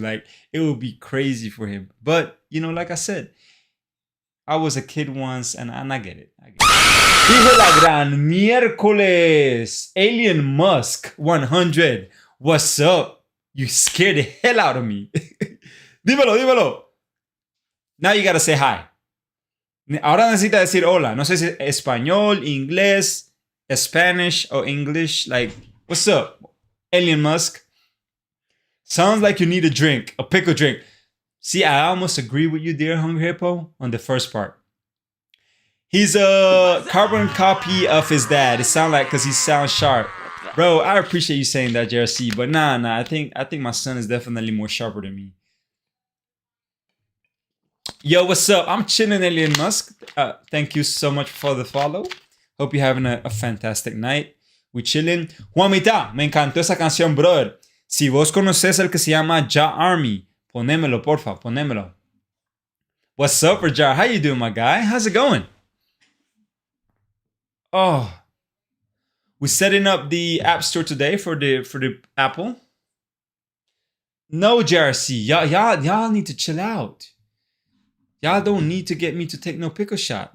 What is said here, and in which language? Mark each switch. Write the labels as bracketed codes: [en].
[en] Like, it would be crazy for him. But, you know, like I said, I was a kid once, and I get it. [es] Hijo la gran miércoles. [en] Alien Musk 100. What's up? You scared the hell out of me. [es] Dímelo. [en] Now you gotta say hi. [es] Ahora necesita decir hola. No sé si español, inglés, [en] Spanish, or English. Like, what's up, Alien Musk? Sounds like you need a drink, a pickle drink. See, I almost agree with you, dear Hungry Hippo, on the first part. He's a carbon copy of his dad. It sounds like because he sounds sharp. Bro, I appreciate you saying that, JRC, but nah, I think my son is definitely more sharper than me. Yo, what's up? I'm chilling, Alien Musk. Thank you so much for the follow. Hope you're having a fantastic night. We chilling. [es] Juanita, me encantó esa canción, brother. Si vos conoces el que se llama Ja Army, ponémelo, porfa, ponémelo. [en] What's up, Rajar? How you doing, my guy? How's it going? Oh, we're setting up the App Store today for the Apple. No, JRC, y'all need to chill out. Y'all don't need to get me to take no pickle shot.